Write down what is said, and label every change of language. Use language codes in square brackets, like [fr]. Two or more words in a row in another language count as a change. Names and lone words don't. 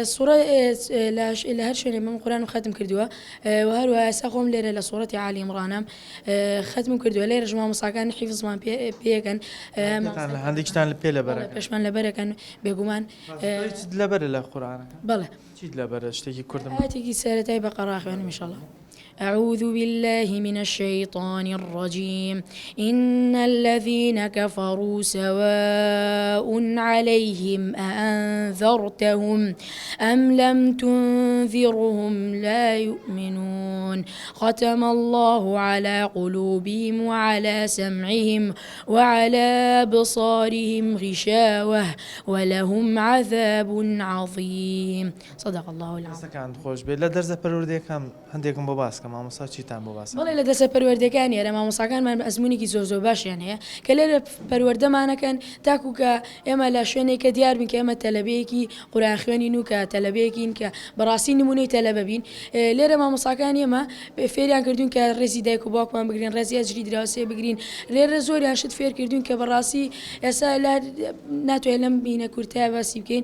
[ckb] سوورە لە هەر شوێنێ من قورآن ختم کردووە و هەروەها ئێستا خۆم لێرە لە سوورەتی عالی عیمڕانم ختم کردووە لێرەش مامۆستاکان حیفزمان پێکەن هەندێکتان لە پێ لەبەرە پێشمان لەبەرەکەن بێگومان لەبەرە لە قورآنەکە بەڵێ چیت لەبەرە شتێکی کوردم ئاەتێکی سەرەتای بەقەڕا خوێنم ئینشاءالله. [ar] أعوذ بالله من الشيطان الرجيم إن الذين كفروا سواء عليهم أأنذرتهم أم لم تنذرهم لا يؤمنون ختم الله على قلوبهم وعلى سمعهم وعلى أبصارهم غشاوة ولهم عذاب عظيم صدق الله العظيم. [ckb] كان خوش بێت لە دەرزە پەروەردەکەم هەندێکم بۆ باسکە مامۆستا چیتان بۆ باس بەڵێ لە دەسە پەروەردەکانی ئێرە مامۆستاکانمان ئەزمونێکی زۆر باشیان هەیە کە لێرە پەروەردەمانەکەن تاکو کە ئێمە لە شوێنێکە دیار بین کە ئێمە تەلەبەیەکی قورئان خوێنین و کە تەلەبەیەکین کە بەڕاستی نمونەی تەلەبە بین لێرە مامۆستاکانی ئێمە فێریان کردوون کە ڕێزی دایک و باوکمان بگرین ڕێزی ئەجری دراوسێ بگرین لێرە زۆریان شت فێر کردوون کە بەڕاستی ئێستا ناتوانێت لەم بینە کورتای باسی بکەین.